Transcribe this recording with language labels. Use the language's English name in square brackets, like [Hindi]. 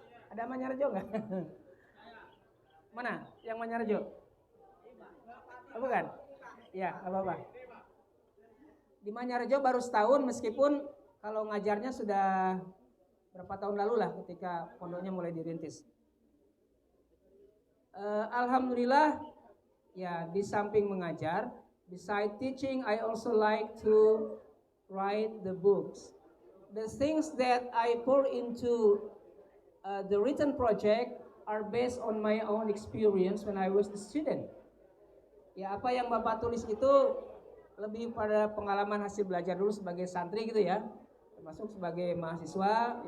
[Indonesian] Ada Manyarjo enggak? Mana? Yang Manyarjo? Oh, bukan? Ya, apa-apa. Di Manyarjo baru setahun meskipun kalau ngajarnya sudah berapa tahun lalu lah ketika pondoknya mulai dirintis. [English] Alhamdulillah [Indonesian] ya di samping mengajar, [English] beside teaching I also like to write the books. The things that I pour into the written project are based on my own experience when I was a student. [Indonesian] Ya apa yang Bapak tulis itu lebih pada pengalaman hasil belajar dulu sebagai santri gitu ya, termasuk sebagai mahasiswa.